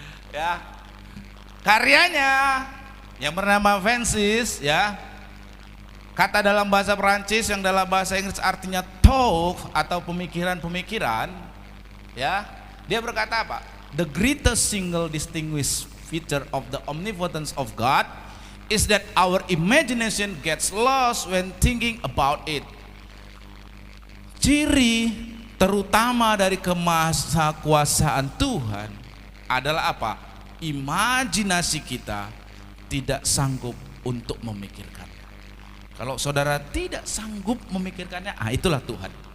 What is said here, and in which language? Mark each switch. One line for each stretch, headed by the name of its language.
Indonesian: Ya, karyanya yang bernama Francis, ya, kata dalam bahasa Prancis yang dalam bahasa Inggris artinya thought atau pemikiran-pemikiran. Ya, dia berkata apa?
English: The greatest single distinguished feature of the omnipotence of God is that our imagination gets lost when thinking about it.
Indonesian: Ciri terutama dari kemahakuasaan Tuhan adalah apa? Imajinasi kita tidak sanggup untuk memikirkannya. Kalau saudara tidak sanggup memikirkannya, itulah Tuhan.